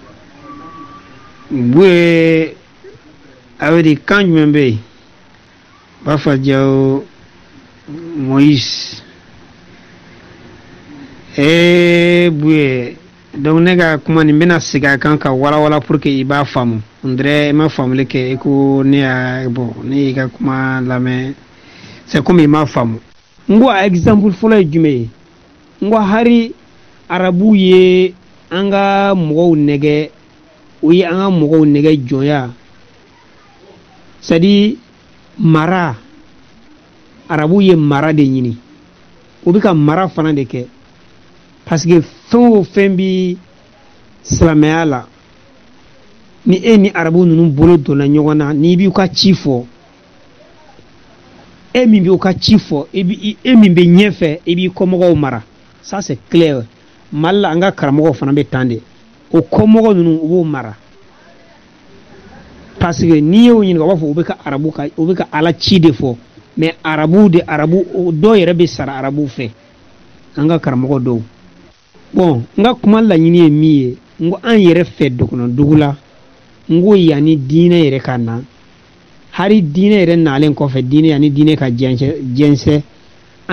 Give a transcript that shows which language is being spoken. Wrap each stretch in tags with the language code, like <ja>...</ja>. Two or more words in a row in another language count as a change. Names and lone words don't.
<bm>buye a bɛ di kan jumɛn bɛ yen b'a fɔ jaw Moïse buye donc ne ka kuma nin bɛna segin a kan ka walawala</bm> <fr>pour que</fr> <bm>i b'a faamu</bm> <fr>on dirait</fr> <bm>i ma faamuli kɛ i ko ne y'a bon ne y'i ka kuma lamɛn</bm> <fr>c'est comme</fr> <bm>i m'a faamu n ko a exemple fɔlɔ ye jumɛn ye n ko hari arabu ye an ka mɔgɔw nɛgɛ o ye an ka mɔgɔw nɛgɛ jɔnya</bm> <fr>c'est à dire</fr> <bm>mara arabu ye mara de ɲini o bɛ ka mara fana de kɛ</bm> <fr>parce que</fr> <bm>fɛn o fɛn bi silamɛya la ni e ni arabu ninnu bolo donna ɲɔgɔn na n'i b'i ka ci fɔ e min b'i ka ci fɔ e min bɛ ɲɛfɛ e b'i kɔmɔgɔw mara</bm> <fr>ça c'est clair</fr> <bm>mali la an ka karamɔgɔw fana bɛ tan de o kɔmɔgɔ ninnu u b'o mara</bm> <fr>parce que</fr> <bm>n'i y'o ɲininka u b'a fɔ u bɛ ka ala ci de fɔ mais arabu dɔw yɛrɛ bɛ sara arabu fɛ an ka karamɔgɔ dɔw bon n ka kuma laɲini ye min ye n ko an yɛrɛ fɛ dɔgɔnɔdugu la n ko yanni diinɛ yɛrɛ ka na hari diinɛ yɛrɛ nalen kɔfɛ yanni diinɛ ka jɛnsɛ an</bm>